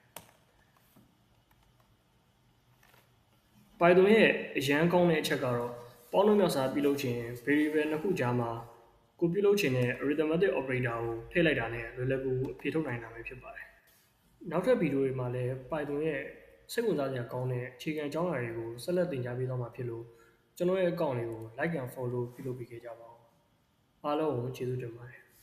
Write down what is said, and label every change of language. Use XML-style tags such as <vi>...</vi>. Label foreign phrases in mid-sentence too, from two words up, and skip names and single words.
<my>Python ရဲ့အရန်ကောင်းတဲ့အချက်ကတော့ပေါင်းနှုန်းမြောက်စားပြုလုပ်ခြင်း variable နှစ်ခုကြားမှာကိုပြုလုပ်ခြင်းနဲ့</my> <en>arithmetic operator</en> <my>ကိုထည့်လိုက်တာနဲ့လွယ်လွယ်ကူကူအဖြေထုတ်နိုင်တာပဲဖြစ်ပါတယ်နောက်ထပ်ဗီဒီယိုတွေမှာလည်း Python ရဲ့စိတ်ဝင်စားစရာကောင်းတဲ့အခြေခံအကြောင်းအရာတွေကိုဆက်လက်သင်ကြားပေးသွားမှာဖြစ်လို့ကျွန်တော်ရဲ့ account လေးကို</my> <en>like and follow</en> <my>ပြုလုပ်ပေးခဲ့ကြပါဦးအားလုံးကိုကျေးဇူးတင်ပါတယ်</my>